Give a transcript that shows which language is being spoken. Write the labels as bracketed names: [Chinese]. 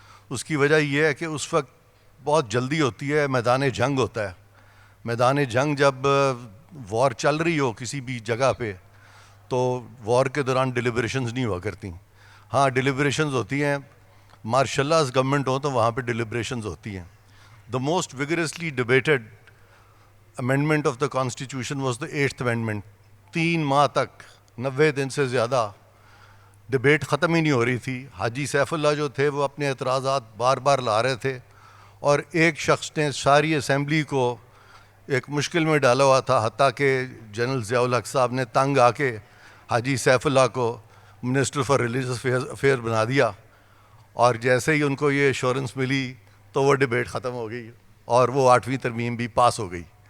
[Urdu] اس کی وجہ یہ ہے کہ اس وقت بہت جلدی ہوتی ہے, میدان جنگ ہوتا ہے. میدان جنگ جب وار چل رہی ہو کسی بھی جگہ پہ تو وار کے دوران ڈیلیبریشنز نہیں ہوا کرتی. ہاں ڈیلیبریشنز ہوتی ہیں, مارشل لاز گورنمنٹ ہو تو وہاں پہ ڈیلیبریشنز ہوتی ہیں. [English] The most vigorously debated amendment of the constitution was the 8th amendment. [Urdu] 3 ماہ تک 90 دن سے زیادہ ڈبیٹ ختم ہی نہیں ہو رہی تھی. حاجی سیف اللہ جو تھے وہ اپنے اعتراضات بار بار لا رہے تھے, اور ایک شخص نے ساری اسمبلی کو ایک مشکل میں ڈالا ہوا تھا, حتیٰ کہ جنرل ضیاء الحق صاحب نے تنگ آ کے حاجی سیف اللہ کو منسٹر فار ریلیجس افیئر بنا دیا, اور جیسے ہی ان کو یہ ایشورنس ملی تو وہ ڈبیٹ ختم ہو گئی اور وہ 8ویں ترمیم بھی پاس ہو گئی.